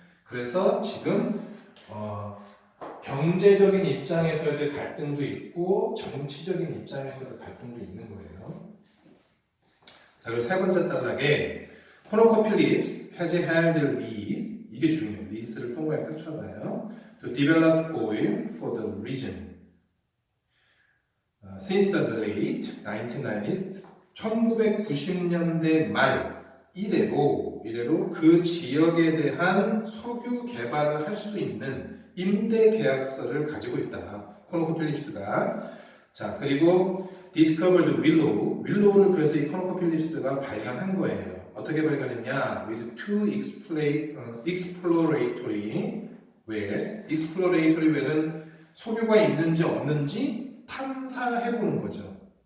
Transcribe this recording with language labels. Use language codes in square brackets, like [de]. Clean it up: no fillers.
[ko] 그래서 지금 경제적인 입장에서의 갈등도 있고 정치적인 입장에서의 갈등도 있는 거예요. 자, 그리고 세 번째 단락에 [en] ConocoPhillips has held lease, [ko] 이게 중요해요. 리스를 통과에 펼쳐봐요. [en] To develop oil for the region. Since the late 1990s, [ko] 1990년대 말 이래로 그 지역에 대한 석유 개발을 할 수 있는 임대 계약서를 가지고 있다. 코노코필립스가. 자, 그리고 discovered willow를 그래서 이 코노코필립스가 발견한 거예요. 어떻게 발견했냐? [en] With two exploratory wells. [ko] exploratory well은 석유가 있는지 없는지 탐사해보는 거죠.